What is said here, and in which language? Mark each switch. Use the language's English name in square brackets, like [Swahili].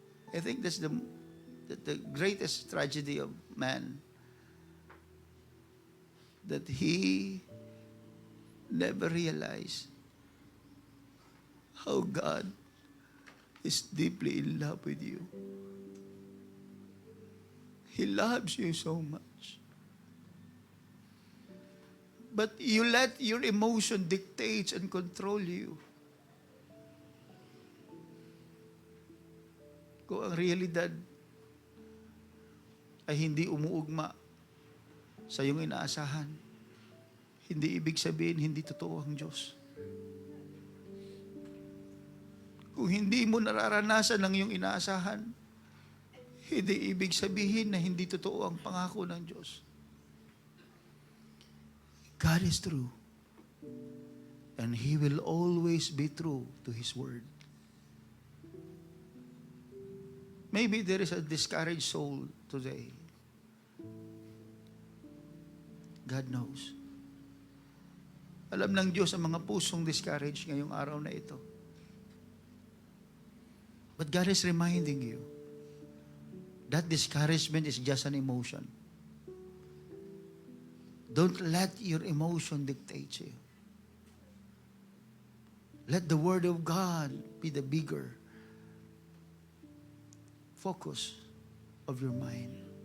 [English] I think that's the greatest tragedy of man, that he never realized how God is deeply in love with you. He loves you so much. But you let your emotion dictate and control you. [Filipino] Kung ang realidad ay hindi umuugma sa iyong inaasahan, hindi ibig sabihin hindi totoo ang Diyos. Kung hindi mo nararanasan ang iyong inaasahan, hindi ibig sabihin na hindi totoo ang pangako ng Diyos. [English] God is true. And He will always be true to His word. Maybe there is a discouraged soul today. God knows. [Filipino] Alam ng Diyos ang mga pusong discouraged ngayong araw na ito. [English] But God is reminding you, that discouragement is just an emotion. Don't let your emotion dictate you. Let the Word of God be the bigger focus of your mind.